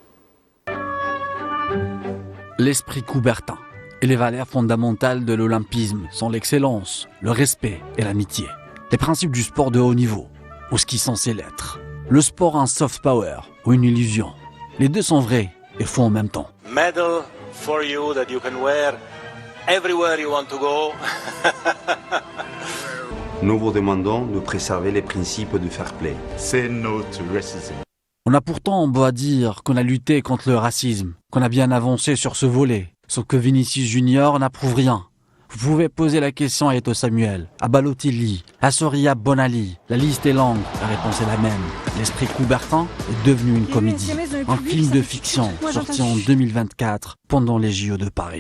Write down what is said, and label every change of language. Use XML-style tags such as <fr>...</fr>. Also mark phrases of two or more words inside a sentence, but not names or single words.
<fr>L'esprit coubertin et les valeurs fondamentales de l'olympisme sont l'excellence, le respect et l'amitié. Les principes du sport de haut niveau, ou ce qui est censé l'être. Le sport un</fr> <en>soft power</en> <fr>ou une illusion. Les deux sont vrais et faux en même temps.</fr> <en>Medal for you that you can wear everywhere you want to go.</en> <fr>Nous vous demandons de préserver les principes du</fr> <en>fair play. Say no to racism.</en> <fr>On a pourtant beau à dire qu'on a lutté contre le racisme, qu'on a bien avancé sur ce volet, sauf que Vinicius Junior n'approuve rien. Vous pouvez poser la question à Eto'o Samuel, à Balotelli, à Soria Bonali. La liste est longue, la réponse est la même. L'esprit coubertin est devenu une comédie, un film de fiction sorti en 2024 pendant les JO de Paris.</fr>